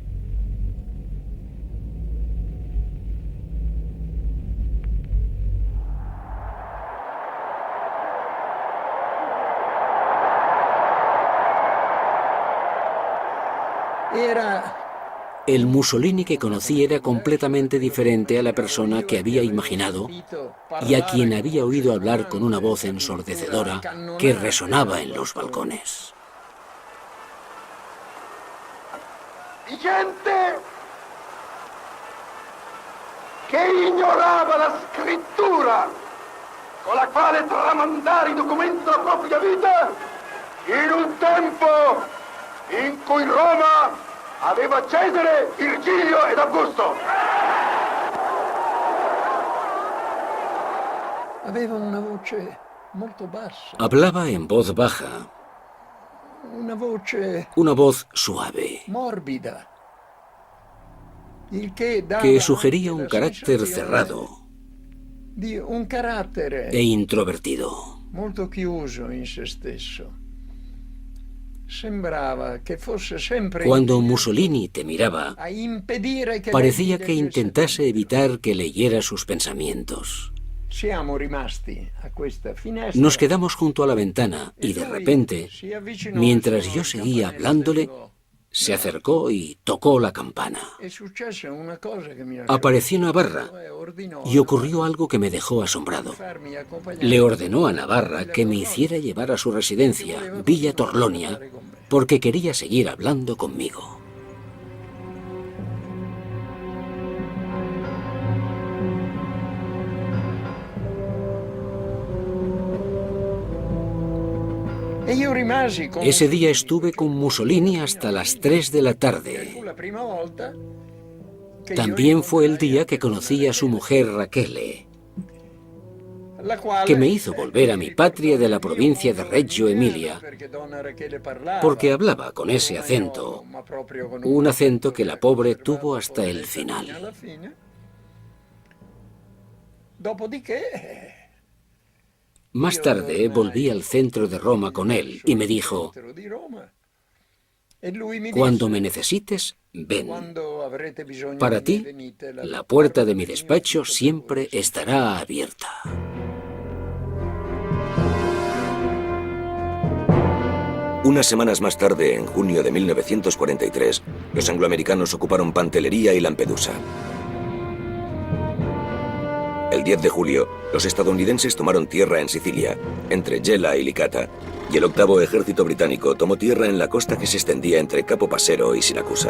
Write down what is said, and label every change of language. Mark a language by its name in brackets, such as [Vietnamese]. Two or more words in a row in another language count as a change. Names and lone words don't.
[Spanish] era El Mussolini que conocí era completamente diferente a la persona que había imaginado y a quien había oído hablar con una voz ensordecedora que resonaba en los balcones. [Italian] Di gente che ignorava la scrittura con la quale tramandare i documenti della propria vita in un tempo in cui Roma aveva Cesare, Virgilio ed Augusto. aveva una voce molto bassa, [Spanish] Hablaba en voz baja, [Italian] una voce [Spanish] una voz suave. [Italian] morbida. [Spanish] que sugería un carácter cerrado [Italian] un carattere [Spanish] e introvertido. [Italian] molto chiuso in se stesso. Sembrava che fosse sempre [Spanish] Cuando Mussolini te miraba, [Italian] a impedire che [Spanish] parecía [Italian] lei [Spanish] que [Italian] leggesse. [Spanish] intentase evitar que leyera sus pensamientos. [Italian] Siamo rimasti a questa finestra. [Spanish] Nos quedamos junto a la ventana y de repente, mientras yo seguía hablándole, se acercó y tocó la campana. [Italian] È successa una cosa che mi [Spanish] Apareció Navarra [Italian] ordinò [Spanish] y ocurrió algo que me dejó asombrado. [Italian] farmi accompagnare. [Spanish] Le ordenó a Navarra que me hiciera llevar a su residencia, Villa Torlonia, porque quería seguir hablando conmigo. [Italian] E io rimasi con [Spanish] Ese día estuve con Mussolini hasta las 3 de la tarde. [Italian] la prima volta che [Spanish] También fue el día que conocí a su mujer Rachele, [Italian] la quale [Spanish] que me hizo volver a mi patria de la provincia de Reggio Emilia, [Italian] perché donna Rachele parlava, [Spanish] porque hablaba con ese acento, [Italian] ma proprio con [Spanish] un acento que la pobre tuvo hasta el final. [Italian] alla fine. Dopodiché [Spanish] Más tarde volví al centro de Roma con él y me dijo, [Italian] di Roma. E lui mi [Spanish] cuando [Italian] disse, [Spanish] me necesites, ven. [Italian] quando avrete bisogno [Spanish] Para [Italian] di me, [Spanish] ti, [Italian] venite, [Spanish] la puerta de mi despacho siempre estará abierta. Unas semanas más tarde, en junio de 1943, los angloamericanos ocuparon Pantelleria y Lampedusa. El 10 de julio, los estadounidenses tomaron tierra en Sicilia, entre Gela y Licata, y el 8º ejército británico tomó tierra en la costa que se extendía entre Capo Passero y Siracusa.